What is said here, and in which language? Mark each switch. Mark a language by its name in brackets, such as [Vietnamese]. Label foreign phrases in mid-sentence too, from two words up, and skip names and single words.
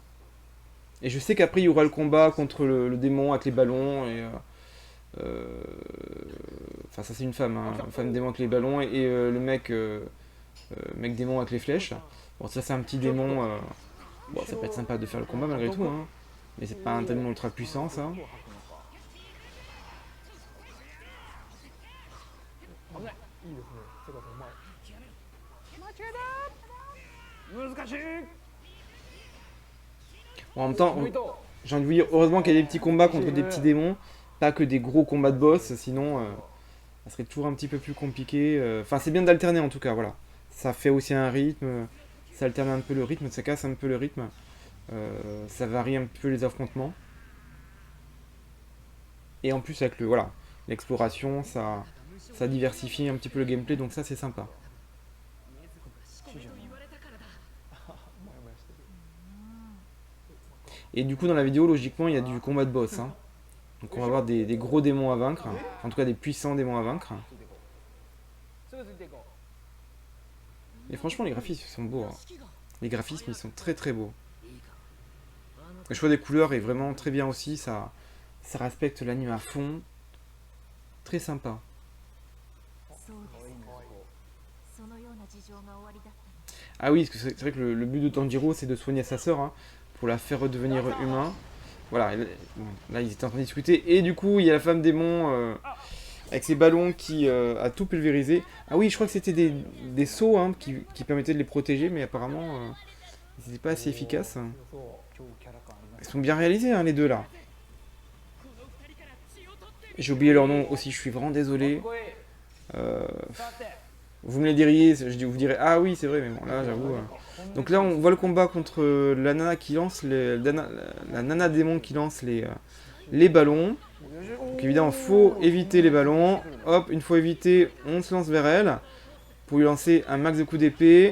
[French] Et je sais qu'après il y aura le combat contre le démon avec les ballons et enfin ça c'est une femme, hein, une femme démon avec les ballons et le mec démon avec les flèches. Bon ça c'est un petit démon. Bon ça peut être sympa de faire le combat malgré tout, hein, mais c'est pas un démon ultra puissant ça. [Japanese] いいですね。セガさんうまい。難しい。 [French] Bon, en même temps, j'ai envie de vous dire, heureusement qu'il y a des petits combats contre des petits démons, pas que des gros combats de boss, sinon ça serait toujours un petit peu plus compliqué. Enfin, c'est bien d'alterner en tout cas, voilà. Ça fait aussi un rythme, ça alterne un peu le rythme, ça casse un peu le rythme, ça varie un peu les affrontements. Et en plus, avec voilà, l'exploration, ça diversifie un petit peu le gameplay, donc ça c'est sympa. [Japanese] モヤモヤしてる。 [French] Et du coup, dans la vidéo, logiquement, il y a du combat de boss, hein. Donc on va avoir des gros démons à vaincre, en tout cas des puissants démons à vaincre. [Japanese] すぐついていこ [French] Et franchement les graphismes ils sont beaux, hein. Les graphismes ils sont très très beaux. Le choix des couleurs est vraiment très bien aussi, ça respecte l'anime à fond. Très sympa. [Japanese] そうですかそのような事情が終わりだったの [French] Ah oui, parce que c'est vrai que le but de Tanjiro c'est de soigner sa sœur, hein, pour la faire redevenir humain. Voilà, bon, là ils étaient en train de discuter, et du coup il y a la femme démon avec ses ballons qui a tout pulvérisé. Ah oui, je crois que c'était des seaux, hein, qui permettaient de les protéger, mais apparemment ils n'étaient pas assez efficaces. [Japanese] そうう超キャラ感ありま [French] Ils [Japanese] す [French] sont bien réalisés, hein, les deux là. J'ai oublié leur nom aussi, je suis vraiment [Japanese] かっ [French] désolé. [Japanese] こいい Euh, さて [French] vous me les diriez, vous direz ah oui c'est vrai, mais bon là j'avoue. Donc là on voit le combat contre la nana qui lance la nana démon qui lance les ballons. Donc évidemment faut éviter les ballons. Hop, une fois évité, on se lance vers elle pour lui lancer un max de coups d'épée.